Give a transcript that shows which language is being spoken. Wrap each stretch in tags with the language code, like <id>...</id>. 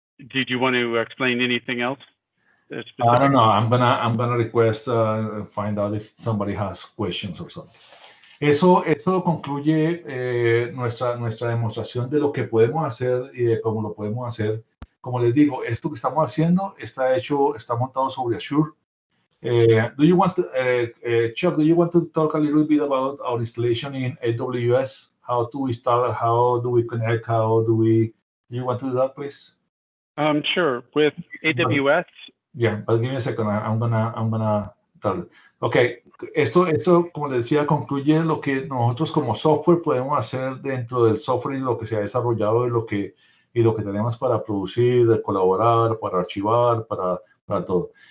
<en>Did you want to explain anything else? I don't know. I'm gonna request find out if somebody has questions or something.</en> <es>Eso concluye nuestra demostración de lo que podemos hacer y de cómo lo podemos hacer. Como les digo, esto que estamos haciendo está montado sobre Azure.</es> <en>Chuck, do you want to talk a little bit about our installation in AWS? How to install, how do we connect, you want to do that, please? Sure. With AWS. Yeah, but give me a second. I'm gonna tell you.</en> <es>Okay, esto, como les decía, concluye lo que nosotros como software podemos hacer dentro del software y lo que se ha desarrollado y lo que tenemos para producir, colaborar, para archivar, para todo.</es>